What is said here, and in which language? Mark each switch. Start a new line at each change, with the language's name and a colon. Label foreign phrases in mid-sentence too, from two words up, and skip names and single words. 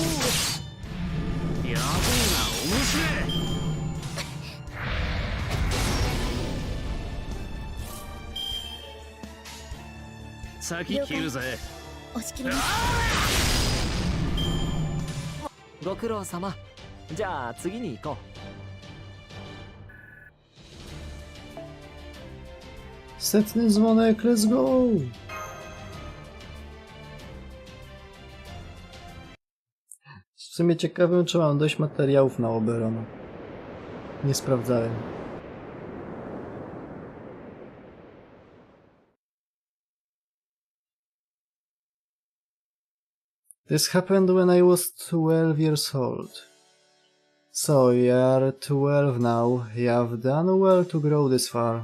Japanese: やべえな、面白い。先切るぜ。押し切ります。ご苦労様。じゃあ次に行こう。
Polish: Setny dzwonek,
English: let's go!
Polish: W sumie ciekawym, czy mam dość materiałów na Oberon. Nie sprawdzałem.
English: This happened when I was 12 years old. So you are 12 now, you have done well to grow this far.